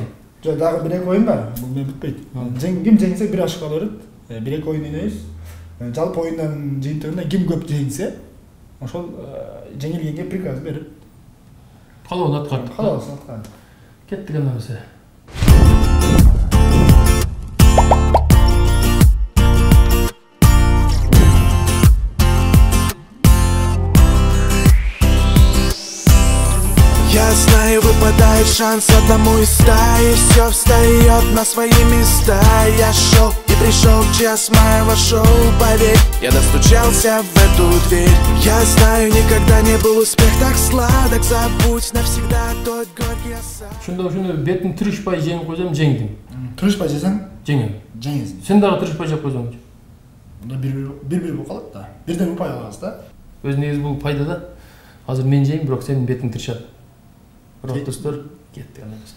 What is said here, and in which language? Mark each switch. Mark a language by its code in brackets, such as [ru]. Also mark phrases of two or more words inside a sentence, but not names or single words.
[ky] Жок, дагы 1-2 оюн бар. Бул мен бүтпөйт. Ким жеңсе 1 ашык ала берет. 1-2 оюн ойнойбуз. Жалпы оюндардын жыйынтыгында ким көп жеңсе, ошол жеңилгенге приказ берип. Калыбын аткарды. Калабын аткарды. Кеттик анда эмесе. [ru] Я знаю, выпадает шанс одному из стаи. Все встает на свои места. Я шел и пришел час моего шоу. Поверь, я достучался в эту дверь. Я знаю, никогда не был успех так сладок. Забудь навсегда тот горький осадок. [ky] Ошондо бетин тырышпай жеңип койсом, жеңдим. Тырышпай жесең, жеңем. жеңесиң. Сен дагы тырышпай жеп койсоңчу. Бир болуп калат да. Бирден упай алабыз да. Өз негизи бул пайда да. Азыр мен жейм, бирок сенин бетиң тырышат. Бирок достор, кеттик анда эмесе.